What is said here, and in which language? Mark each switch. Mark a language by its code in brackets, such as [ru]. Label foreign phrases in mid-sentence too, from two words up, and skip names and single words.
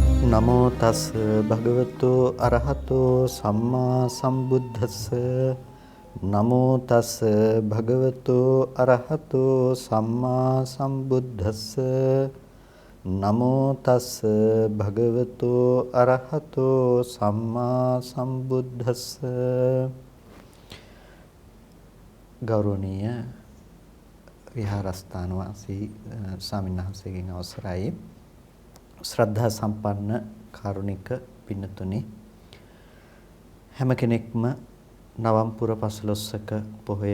[pi] නමෝ තස් භගවතු අරහතෝ සම්මා සම්බුද්දස්ස නමෝ තස් භගවතු අරහතෝ සම්මා සම්බුද්දස්ස නමෝ තස් භගවතු අරහතෝ සම්මා සම්බුද්දස්ස ගෞරවනීය [si] විහාරස්ථාන වාසී ස්වාමීන් වහන්සේගෙන් අවසරයි ශ්‍රද්ධා සම්පන්න කාරුණික පින්නතුනි හැම කෙනෙක්ම නවම්පුර පසළොස්වක පොහොය